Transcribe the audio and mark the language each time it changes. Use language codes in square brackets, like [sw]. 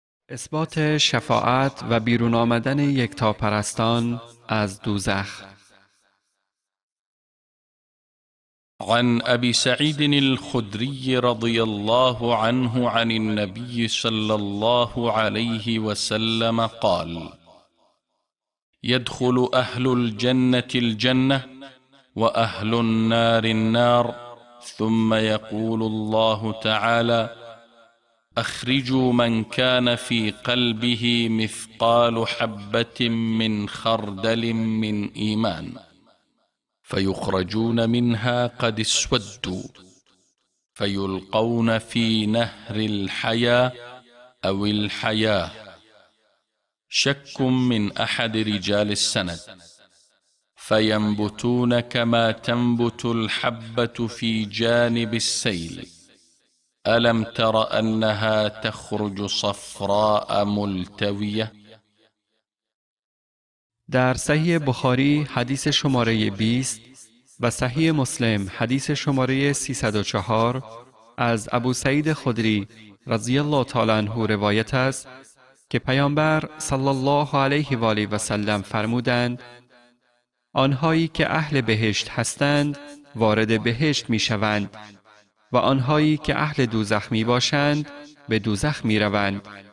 [fa] اثبات شفاعت و بیرون آمدن یکتاپرستان از دوزخ. [ar] عن أبي سعيد الخدري رضي الله عنه عن النبي صلى الله عليه وسلم قال: يدخل أهل الجنة الجنة وأهل النار النار، ثم يقول الله تعالى: أخرجوا من كان في قلبه مثقال حبة من خردل من إيمان، فيخرجون منها قد اسودوا، فيلقون في نهر الحياة أو الحياة. شك من أحد رجال السند، فينبتون كما تنبت الحبة في جانب السيل. ألم تر أنها تخرج صفراء ملتوية؟ [fa] در صحیح بخاری حدیث شماره 20 و صحیح مسلم حدیث شماره 304 از ابو سعید خدری رضی الله تعالی عنه روایت است که پیامبر صلی الله علیه و آله و سلم فرمودند: آنهایی که اهل بهشت هستند وارد بهشت می شوند و آنهایی که اهل دوزخ می باشند به دوزخ می روند.